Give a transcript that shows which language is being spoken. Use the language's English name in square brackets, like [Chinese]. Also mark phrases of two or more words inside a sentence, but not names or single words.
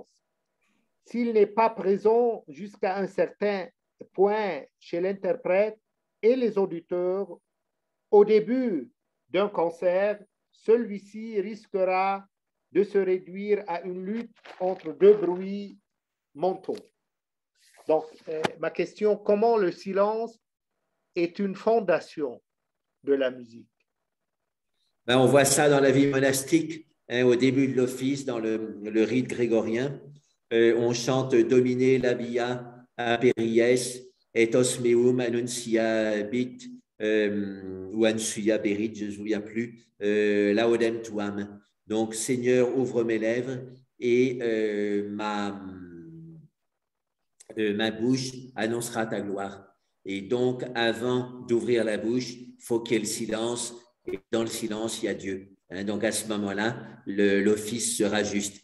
[French] S'il n'est pas présent jusqu'à un certain point chez l'interprète et les auditeurs au début d'un concert, celui-ci risquera de se réduire à une lutte entre deux bruits mentaux. Donc, ma question, comment le silence est une fondation de la musique? Ben, on voit ça dans la vie monastique, hein, au début de l'office, dans le rite grégorien. On chante [Latin] Domine labia aperies et os meum annuncia bit [French] ou [Latin] annuncia berit, [French] je ne me souviens plus, [Latin] laudem tuam. [French] Donc, Seigneur, ouvre mes lèvres et ma bouche annoncera ta gloire. Et donc, avant d'ouvrir la bouche, il faut qu'il y ait le silence. Et dans le silence, il y a Dieu. Hein, donc, à ce moment-là, l'office sera juste.